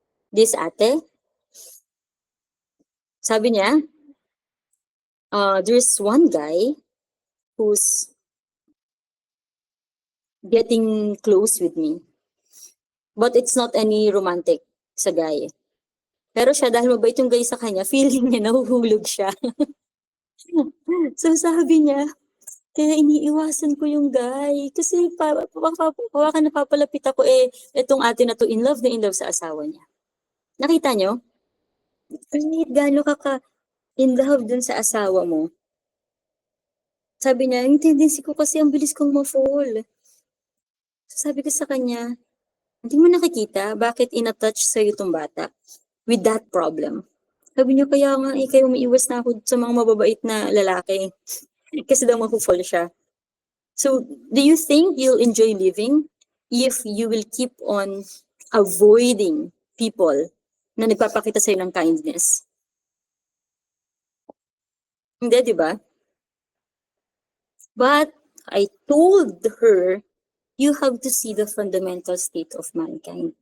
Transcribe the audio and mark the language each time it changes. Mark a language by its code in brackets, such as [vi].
[en] This ate, [tl] sabi niya, [en] there's one guy who's getting close with me. But it's not any romantic sa guy. [tl] Pero siya, dahil mabait yung guy sa kanya, feeling niya nahuhulog siya. So sabi niya, kaya iniiwasan ko yung guy. Kasi baka napapalapit ako itong ate na to in love sa asawa niya. Nakita niyo? Kahit gaano ka in love dun sa asawa mo. Sabi niya, yung tendency ko kasi ang bilis kong ma-fall. So sabi ko sa kanya, hindi mo nakikita bakit in-attach sa'yo itong bata with that problem. Sabi niya, kaya nga kayo umiiwas na ako sa mga mababait na lalaki. Kasi daw mag-fall siya. [en] So, do you think you'll enjoy living if you will keep on avoiding people [tl] na nagpapakita sa'yo ng [en] kindness? [tl] Hindi, di ba? [en] But I told her, you have to see the fundamental state of mankind.